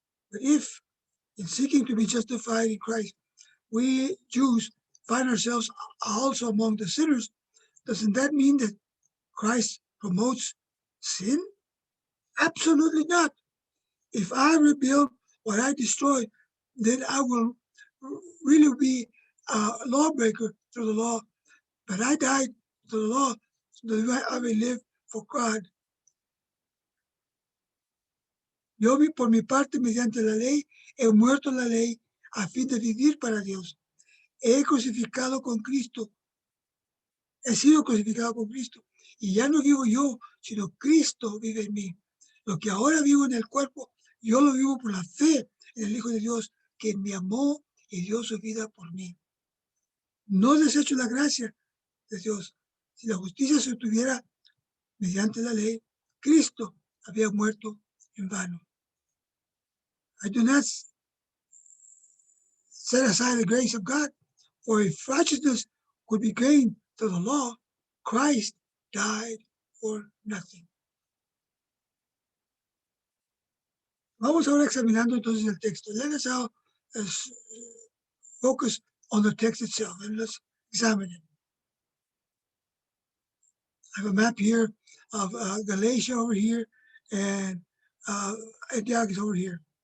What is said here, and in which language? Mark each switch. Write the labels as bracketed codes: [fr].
[en] But if, in seeking to be justified in Christ, we Jews find ourselves also among the sinners, doesn't that mean that Christ promotes sin? Absolutely not. If I rebuild what I destroy, then I will really be a lawbreaker through the law. But I died to the law so that I may live for God. [es] Yo por mi parte, mediante la ley, he muerto la ley a fin de vivir para Dios. He crucificado con Cristo. He sido crucificado con Cristo. Y ya no vivo yo, sino Cristo vive en mí. Lo que ahora vivo en el cuerpo, yo lo vivo por la fe en el Hijo de Dios, que me amó y dio su vida por mí. No desecho la gracia de Dios. Si la justicia se obtuviera mediante la ley, Cristo había muerto en vano. [en] I do not set aside the grace of God, for if righteousness could be gained through the law, Christ died for nothing. [es] Vamos ahora examinando entonces el texto. [en] Let us now focus on the text itself and let's examine it. I have a map here of Galatia over here and Antioch is over here.